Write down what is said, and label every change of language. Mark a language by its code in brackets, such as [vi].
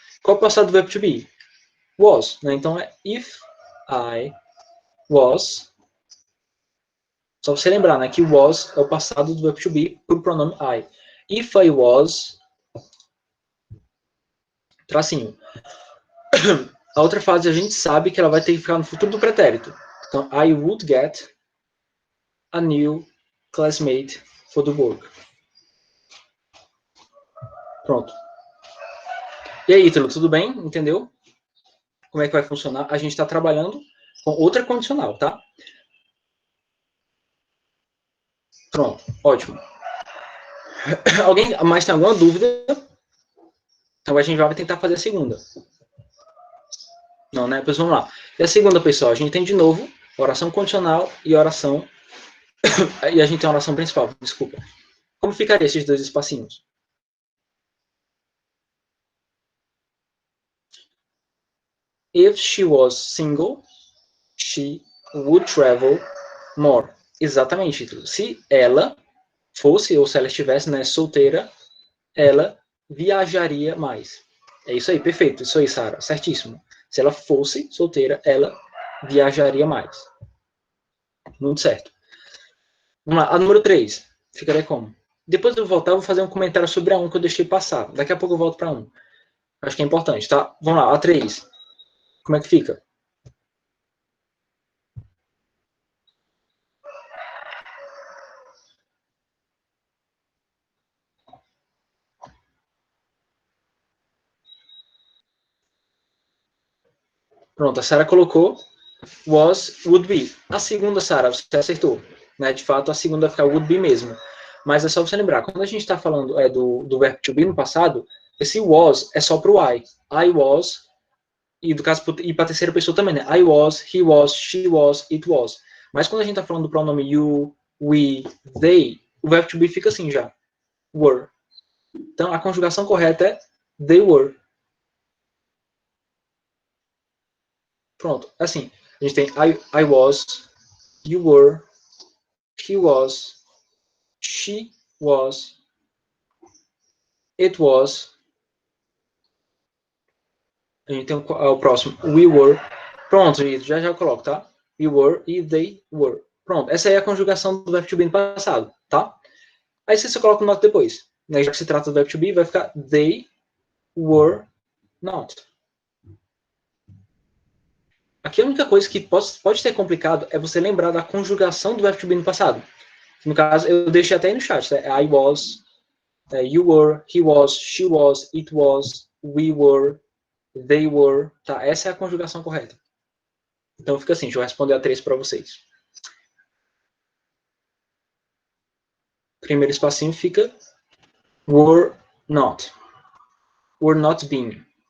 [pt] Qual é o passado do verbo to be? Was, né? Então, é if I was. Só você lembrar, né, que was é o passado do verbo to be para o pronome I. If I was, tracinho. A outra fase a gente sabe que ela vai ter que ficar no futuro do pretérito. Então, [en] I would get a new classmate for the work. [pt] Pronto. E aí, Ítalo, tudo bem? Entendeu? Como é que vai funcionar? A gente está trabalhando com outra condicional, tá? Pronto, ótimo. Alguém mais tem alguma dúvida? Então a gente vai tentar fazer a segunda. Não, né? Pois vamos lá. E a segunda, pessoal, a gente tem de novo oração condicional e oração. E a gente tem a oração principal, desculpa. Como ficaria esses dois espacinhos? [en] If she was single, she would travel more. [pt] Exatamente, título. Se ela fosse, ou se ela estivesse, né, solteira, ela viajaria mais. É isso aí, perfeito. Isso aí, Sara. Certíssimo. Se ela fosse solteira, ela viajaria mais. Muito certo. Vamos lá. A número 3. Ficaria como? Depois de eu voltar, eu vou fazer um comentário sobre a 1 que eu deixei passar. Daqui a pouco eu volto para 1. Acho que é importante, tá? Vamos lá. A 3. Como é que fica? Pronto, a Sara colocou was, would be. A segunda, Sara, você acertou. Né? De fato, a segunda vai ficar would be mesmo. Mas é só você lembrar, quando a gente está falando do verbo to be no passado, esse was é só para o I. I was, e do caso, e para a terceira pessoa também, né? [en] I was, he was, she was, it was. [pt] Mas quando a gente está falando do pronome you, we, they, o verbo to be fica assim já. Were. Então, a conjugação correta é they were. Pronto. Assim, a gente tem [en] I was, you were, he was, she was, it was. [pt] A gente tem o próximo, we were. Pronto, já eu coloco, tá? We were e they were. Pronto, essa aí é a conjugação do verbo to be no passado, tá? Aí você só coloca o not depois. Né? Já que se trata do verbo to be, vai ficar they were not. Aqui a única coisa que pode ser complicado é você lembrar da conjugação do verbo to be no passado. No caso, eu deixei até aí no chat, né? [en] I was, you were, he was, she was, it was, we were, they were. [pt] Tá? Essa é a conjugação correta. Então fica assim, deixa eu responder a 3 para vocês. Primeiro espacinho fica were not. Were not being.